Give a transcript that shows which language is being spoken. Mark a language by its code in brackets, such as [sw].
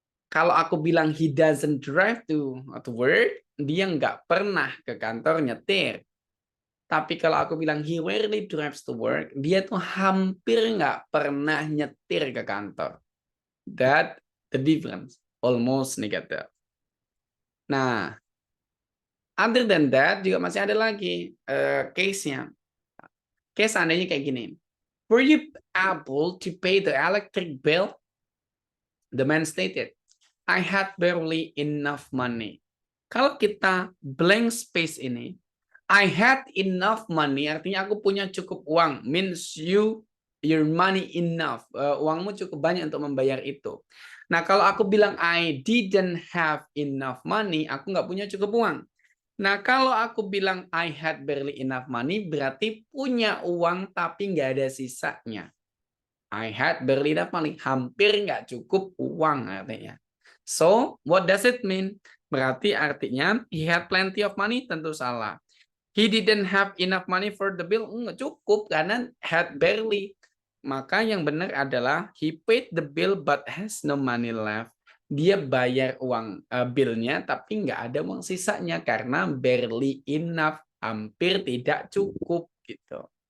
[id] Kalau aku bilang [en] he doesn't drive to work, [id] dia nggak pernah ke kantor nyetir. Tapi kalau aku bilang [en] he rarely drives to work, [id] dia tuh hampir nggak pernah nyetir ke kantor. [en] That the difference, almost negative. [id] Nah, [en] other than that [id] juga masih ada lagi case-nya. Case seandainya kayak gini. [en] Were you able to pay the electric bill? The man stated, I had barely enough money. [id] Kalau kita blank space ini, [en] I had enough money, [id] artinya aku punya cukup uang. [en] Means your money enough. [id] Uangmu cukup banyak untuk membayar itu. Nah, kalau aku bilang [en] I didn't have enough money, [id] aku nggak punya cukup uang. Nah, kalau aku bilang [en] I had barely enough money, [id] berarti punya uang tapi nggak ada sisanya. [en] I had barely enough money, [id] hampir nggak cukup uang artinya. [en] So, what does it mean? [id] Berarti artinya [en] he had plenty of money, [id] tentu salah. [en] He didn't have enough money for the bill, [id] nggak cukup karena [en] had barely. [id] Maka yang benar adalah [en] he paid the bill but has no money left. [id] Dia bayar uang billnya tapi nggak ada uang sisanya karena barely enough, hampir tidak cukup gitu.